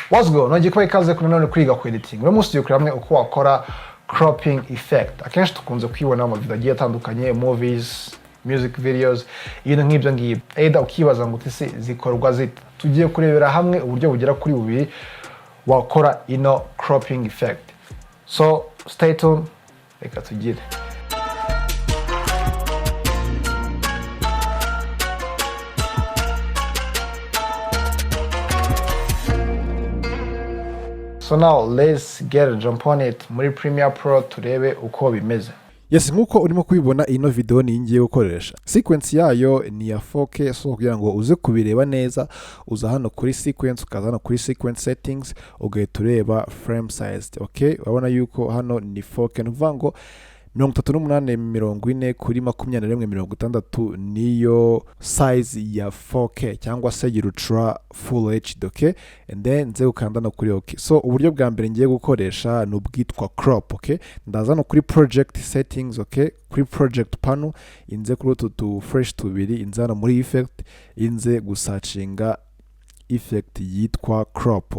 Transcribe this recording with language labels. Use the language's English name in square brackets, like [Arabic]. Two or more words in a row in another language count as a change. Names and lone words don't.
[English] What's go? [Kinyarwanda] Nongeye kuba ikaze kuri none kwiga ku editing. Uno munsi tugiye hamwe uko wakora [English] cropping effect. [Kinyarwanda] Akenshi tukunze kwibona mu video agiye atandukanye, [English] movies, music videos, [Kinyarwanda] ibintu nk'ibyo ngibyo. Either ukibaza ngo ese zikorwa zite. Tugiye kurebera hamwe uburyo bugera kuri bubiri wakora ino cropping effect. [English] So stay tuned. [Kinyarwanda] Reka tugire. [English] So now let's jump on it [Kinyarwanda] muri Premiere Pro turebe uko bimeze. Yes, nkuko urimo kubibona ino video ni ngiye gukoresha. Sequence yayo ni ya 4K, so kugira ngo uze kubireba neza uza hano kuri sequence, ukaza hano kuri [English] sequence settings, [Kinyarwanda] ugahita ureba [English] frame size. [Kinyarwanda] Okay, urabona yuko hano ni 4K, nuvuga ngo 38:40 kuri 21:60 niyo size ya 4K cyangwa se [English] ultra full HD. Okay, and then [Kinyarwanda] nze ukanda no kuri OK. So uburyo bwa mbere ngiye gukoresha no bwitwa crop. Okay, ndaza no kuri [English] project settings. [Kinyarwanda] Okay, kuri [English] project panel [Kinyarwanda] inze kuri utu fresh tubiri, inzana muri effect, inze gusearchinga effect yitwa crop.